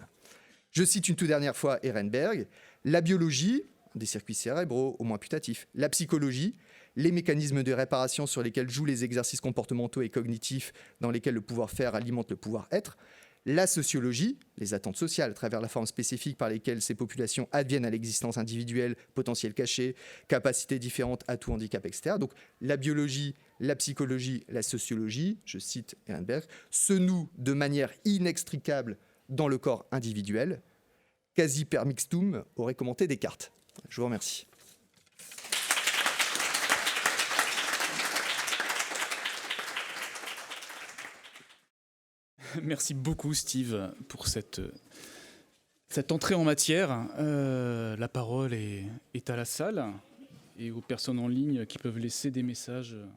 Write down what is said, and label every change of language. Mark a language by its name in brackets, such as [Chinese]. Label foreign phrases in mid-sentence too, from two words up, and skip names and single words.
[French] Je cite une toute dernière fois Ehrenberg, la biologie, des circuits cérébraux au moins putatifs, la psychologie, les mécanismes de réparation sur lesquels jouent les exercices comportementaux et cognitifs dans lesquels le pouvoir-faire alimente le pouvoir-être, la sociologie, les attentes sociales à travers la forme spécifique par lesquelles ces populations adviennent à l'existence individuelle, potentiel caché, capacités différentes, atouts, handicap, etc. Donc la biologie, la psychologie, la sociologie, je cite Ehrenberg, se nouent de manière inextricable dans le corps individuel. [Latin] Quasi per mixtum [French] aurait commenté Descartes. Je vous remercie. Merci beaucoup Steve pour cette entrée en matière. La parole est à la salle et aux personnes en ligne qui peuvent laisser des messages.